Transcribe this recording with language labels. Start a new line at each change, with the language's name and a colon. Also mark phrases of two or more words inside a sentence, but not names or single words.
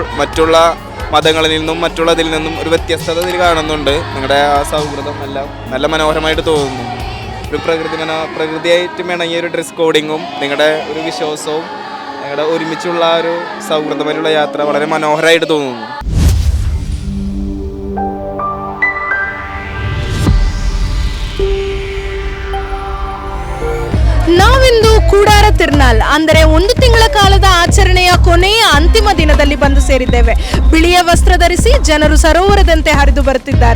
Malayalam: മറ്റുള്ള മതങ്ങളിൽ നിന്നും മറ്റുള്ളതിൽ നിന്നും ഒരു വ്യത്യസ്തത ഇതിൽ കാണുന്നുണ്ട്. നിങ്ങളുടെ ആ സൗഹൃദം എല്ലാം നല്ല മനോഹരമായിട്ട് തോന്നുന്നു. ഒരു പ്രകൃതിയായിട്ട് ഇണങ്ങിയ ഒരു ഡ്രസ് കോഡിങ്ങും നിങ്ങളുടെ ഒരു വിശ്വാസവും നിങ്ങളുടെ ഒരുമിച്ചുള്ള ഒരു സൗഹൃദപരമുള്ള യാത്ര വളരെ മനോഹരമായിട്ട് തോന്നുന്നു.
Kannada: ನಾವಿಂದು ಕೂಡಾರ ತಿರುನಾಲ್ ಅಂದರೆ 1 ತಿಂಗಳ ಕಾಲದ ಆಚರಣೆಯ ಕೊನೆಯ ಅಂತಿಮ ದಿನದಲ್ಲಿ ಬಂದು ಸೇರಿದ್ದೇವೆ. ಬಿಳಿಯ ವಸ್ತ್ರ ಧರಿಸಿ ಜನರು ಸರೋವರದಂತೆ ಹರಿದು ಬರುತ್ತಿದ್ದಾರೆ.